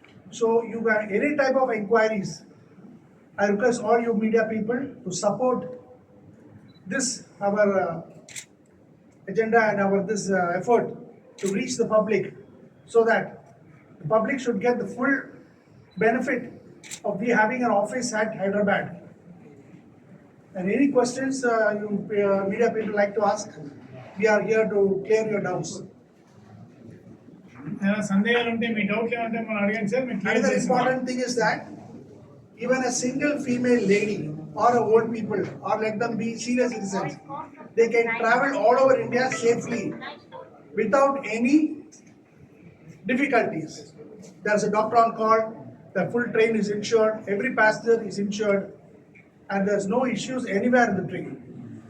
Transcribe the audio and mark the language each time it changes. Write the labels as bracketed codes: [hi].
[en] So, you got any type of inquiries, I request all you media people to support this our agenda and our this effort to reach the public, so that the public should get the full benefit of we having an office at Hyderabad. And any questions you media people like to ask, we are here to clear your doubts. [te] సందేహాలు ఉంటే మీ డౌట్లు ఏమంటే మనం అడగండి sir. [en] Another important thing is that even a single female lady or a old people, or let them be senior citizens, they can travel all over India safely without any difficulties. There's a doctor on call, the full train is insured, every passenger is insured, and there's no issues anywhere in the train.